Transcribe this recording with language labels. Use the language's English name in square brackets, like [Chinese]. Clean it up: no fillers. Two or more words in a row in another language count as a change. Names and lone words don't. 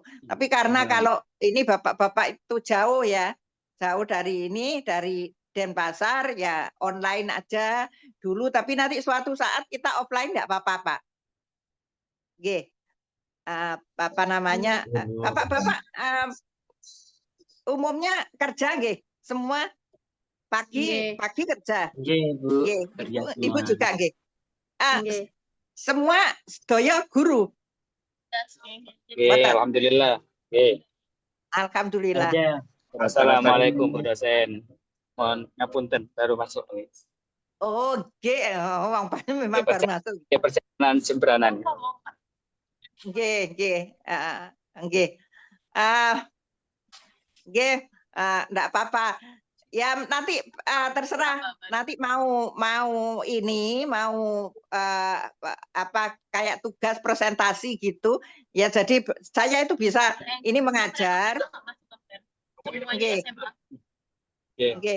[Indonesian] Tapi karena kalau ini bapak-bapak itu jauh ya, jauh dari ini, dari Denpasar ya online aja dulu. Tapi nanti suatu saat kita offline nggak apa-apa, Pak. Nggih. Apa namanya? Ya, Bu. Bapak-bapak umumnya kerja nggih, semua pagi kerja. Nggih, Bu. Nggih. Kerja Ibu semua. juga nggih. Semua sedaya guru. Oke, alhamdulillah. Oke. Alhamdulillah. Kerja. Assalamualaikum Bu dosen. Mohon ngapunten baru masuk. Oh, [Javanese] nggih, wong [Indonesian] memang Oke, baru masuk. Ya perjalanan sembranan. [Javanese] Nggih. Nggih. [Indonesian] Nggih, enggak apa-apa. Ya nanti terserah. Nanti mau ini mau apa kayak tugas presentasi gitu. Ya jadi saya itu bisa ini mengajar. [Javanese] Nggih. Nggih.